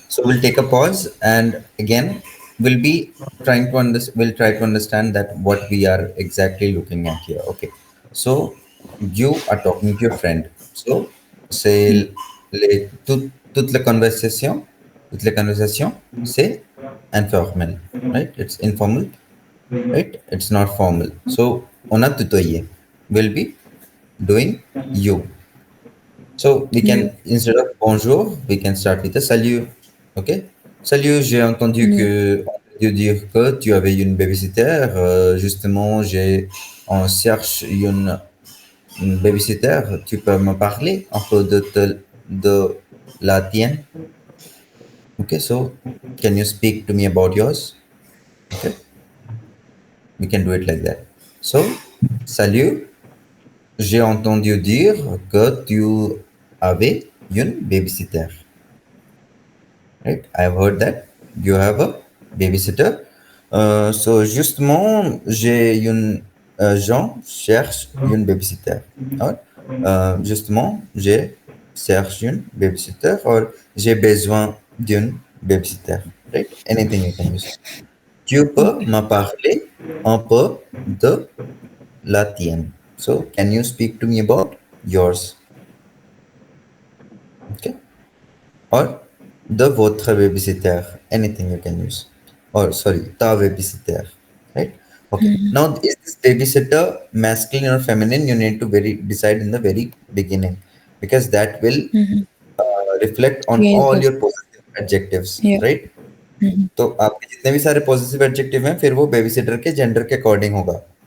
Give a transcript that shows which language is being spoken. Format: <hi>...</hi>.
<en>So we'll take a pause and again we'll be trying to we'll try to understand that what we are exactly looking at here. Okay. So you are talking to your friend.</en> <fr>So c'est toutes les conversations, c'est informel, right?</fr> <en>It's informal, right? It's not formal. So</en> <fr>on a tutoyer</fr> <en>will be doing you. So we you can, instead of bonjour, we can start with a salut. OK?</en> <fr>Salut, j'ai entendu</fr> <hi>या</hi> <fr>dire que tu avais une babysitter. Justement, on cherche une babysitter. Tu peux me parler un peu de la tienne?</fr> <en>OK, so can you speak to me about yours? OK, we can do it like that.</en> <fr>So, salut, j'ai entendu dire que tu avais une babysitter.</fr> <en>Right? I've heard that you have a babysitter.</en> <fr>So justement, j'en cherche une babysitter. Or, justement, je cherche une babysitter or j'ai besoin d'une babysitter.</fr> <en>Right? Anything you can use.</en> <fr>Tu peux</fr> <en>okay</en> <fr>me parler un peu de la tienne.</fr> <en>So, can you speak to me about yours? Okay. Or the votre babysitter, anything you can use. Or sorry, ta babysitter, right? Okay. Now, is this babysitter masculine or feminine? You need to very decide in the very beginning because that will reflect on change all</en> <hi>कर</hi> <en>your positive adjectives,</en> <hi>या</hi> <en>right?</en> <hi>तो आपके जितने भी सारे positive adjective हैं फिर वो बेबीसिटर के जेंडर के अकॉर्डिंग होगा.</hi>